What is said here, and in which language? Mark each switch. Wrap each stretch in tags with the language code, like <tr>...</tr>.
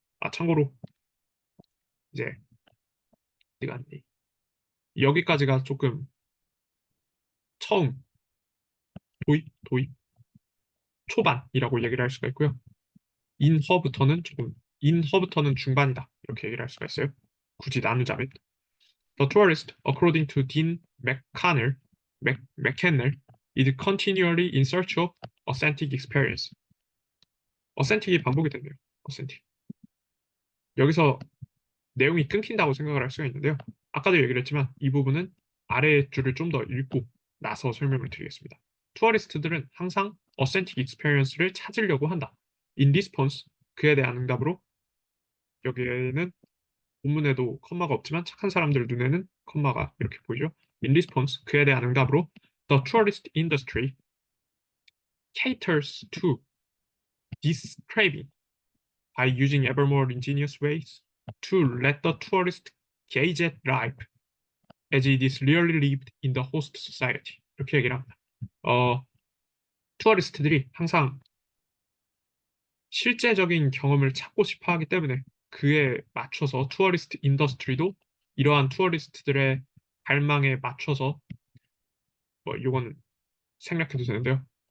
<ko>아, 참고로 이제 시간 여기까지가 조금 처음 도입 초반이라고 얘기를 할 수가 있고요. 인허부터는 중반이다 이렇게 얘기를 할 수가 있어요. 굳이 나누자면</ko> <en>The tourist, according to Dean McCannell, is continually in search of authentic experience.</en> <ko>authentic이 반복이 됐네요. authentic. 여기서 내용이 끊긴다고 생각을 할 수가 있는데요. 아까도 얘기를 했지만 이 부분은 아래 줄을 좀 더 읽고 나서 설명을 드리겠습니다. 투어리스트들은 항상 authentic experience를 찾으려고 한다.</ko> <en>In response,</en> <ko>그에 대한 응답으로 여기에는 본문에도 컴마가 없지만 착한 사람들 눈에는 컴마가 이렇게 보이죠.</ko> <en>In response,</en> <ko>그에 대한 응답으로</ko> <en>The tourist industry caters to this craving by using ever more ingenious ways to let the tourist gauge at life as it is really lived in the host society.</en> <ko>이렇게 얘기를 합니다. 투어리스트들이 항상 실제적인 경험을 찾고 싶어 하기 때문에 그에 맞춰서 투어리스트 인더스트리도 이러한 투어리스트들의 갈망에 맞춰서 뭐 이거는 생략해도 되는데요.</ko>